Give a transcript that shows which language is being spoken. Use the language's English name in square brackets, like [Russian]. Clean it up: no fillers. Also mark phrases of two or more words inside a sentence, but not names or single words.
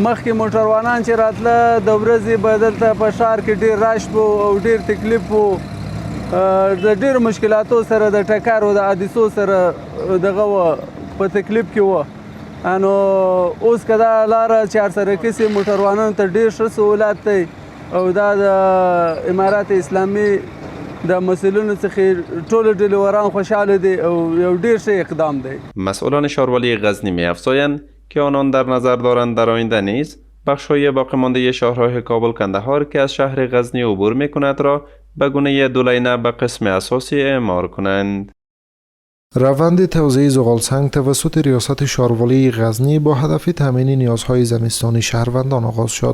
[Pashto] مخکې موټروانان چې راتله د ورځې به دلته په ښار کې ډیر راش و او ډیر تکلیف و، د ډیرو مشکلاتو سره د ټکر او د حادثو سره دغه و په تکلیف کې و. نو اوس که دا لاره چارسرکي سي موټروانانو ته ډیر ښه سهولت دی او دا د امارات اسلامي د مسئولینو څخه ټول ډریوران خوشاله دي او یو ډیر ښه اقدام دی. [Persian] مسئولان شاروالی غزنی می‌افزایند که آنان در نظر دارند در آینده نیز بخش‌های باقی مانده شاهراه کابل کندهار که از شهر غزنی عبور می‌کند را به گونه دولینه به قسم اساسی اعمار کنند. روند توزیع زغالسنگ توسط ریاست شاروالی غزنی با هدف تامین نیازهای زمستانی شهروندان آغاز شد.